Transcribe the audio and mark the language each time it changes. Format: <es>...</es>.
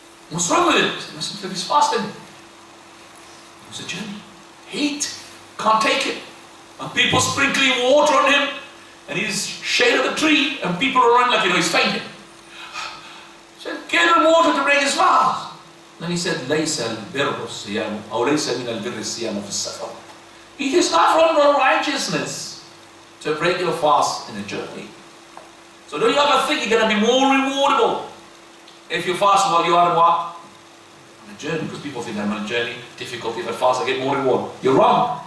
<en>What's wrong with it? He's fasting. It was a journey. Heat. Can't take it. And people sprinkling water on him. And he's shade of the tree. And people are around like, he's fainting. So give him water to break his fast. Then he said,</en> <ar>لَيْسَ الْبِرُّ الصِّيَامُ أو لَيْسَ مِنَ الْبِرِّ الصِّيَامُ فِي السَّفَرِ.</ar> <en>It is not from the righteousness to break your fast in a journey. So don't you ever think you're going to be more rewardable if you fast while you are in what? On a journey, because people think I'm on a journey, difficult, if I fast I get more reward. You're wrong.</en>